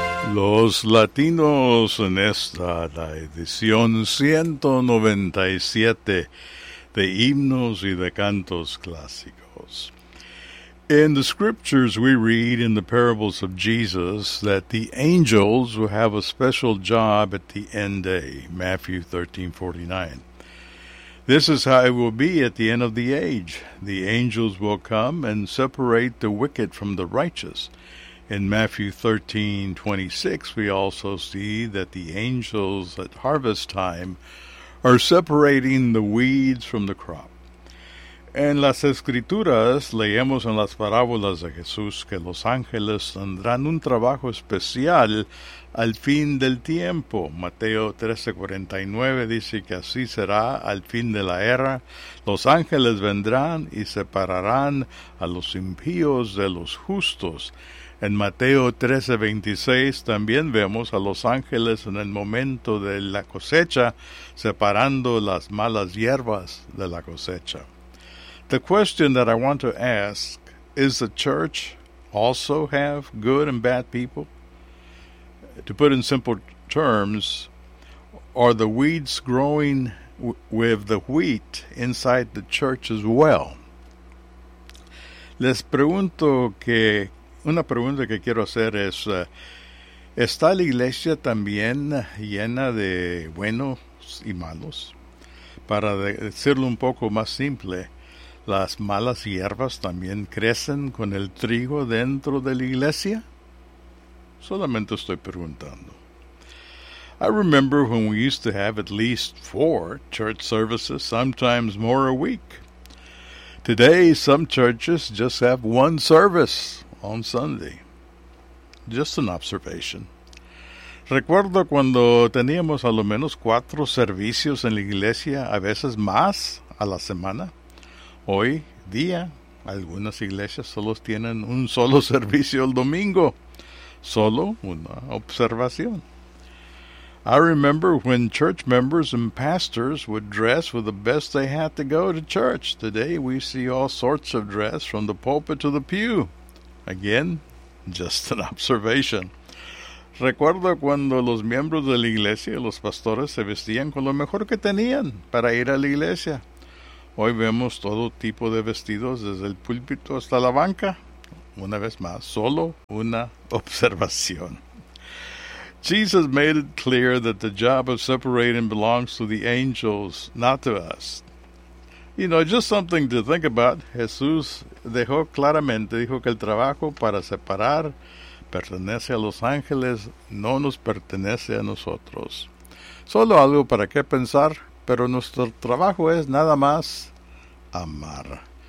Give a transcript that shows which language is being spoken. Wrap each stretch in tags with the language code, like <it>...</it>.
<es>Los latinos en esta, la edición 197 de Himnos y de Cantos Clásicos.</es> <en>In the scriptures we read in the parables of Jesus that the angels will have a special job at the end day, Matthew 13:49. This is how it will be at the end of the age. The angels will come and separate the wicked from the righteous. In Matthew 13:26, we also see that the angels at harvest time are separating the weeds from the crop.</en> <es>En las Escrituras leemos en las parábolas de Jesús que los ángeles tendrán un trabajo especial al fin del tiempo. Mateo 13:49 dice que así será al fin de la era. Los ángeles vendrán y separarán a los impíos de los justos. En Mateo 13:26 también vemos a los ángeles en el momento de la cosecha separando las malas hierbas de la cosecha.</es> <en>The question that I want to ask, is the church also have good and bad people? To put in simple terms, are the weeds growing with the wheat inside the church as well?</en> <es>Les pregunto que, una pregunta que quiero hacer es, ¿está la iglesia también llena de buenos y malos? Para decirlo un poco más simple, ¿las malas hierbas también crecen con el trigo dentro de la iglesia? Solamente estoy preguntando.</es> <en>I remember when we used to have at least 4 church services, sometimes more a week. Today, some churches just have 1 service on Sunday. Just an observation.</en> <es>Recuerdo cuando teníamos a lo menos 4 servicios en la iglesia, a veces más a la semana. Hoy día, algunas iglesias solo tienen un solo servicio el domingo. Solo una observación.</es> <en>I remember when church members and pastors would dress with the best they had to go to church. Today we see all sorts of dress from the pulpit to the pew. Again, just an observation.</en> <es>Recuerdo cuando los miembros de la iglesia y los pastores se vestían con lo mejor que tenían para ir a la iglesia. Hoy vemos todo tipo de vestidos desde el púlpito hasta la banca. Una vez más, solo una observación.</es> <en>Jesus made it clear that the job of separating belongs to the angels, not to us. You know, just something to think about.</en> <es>Jesús dejó claramente, dijo que el trabajo para separar pertenece a los ángeles, no nos pertenece a nosotros. Solo algo para qué pensar. Pero nuestro trabajo es nada más amar.</es>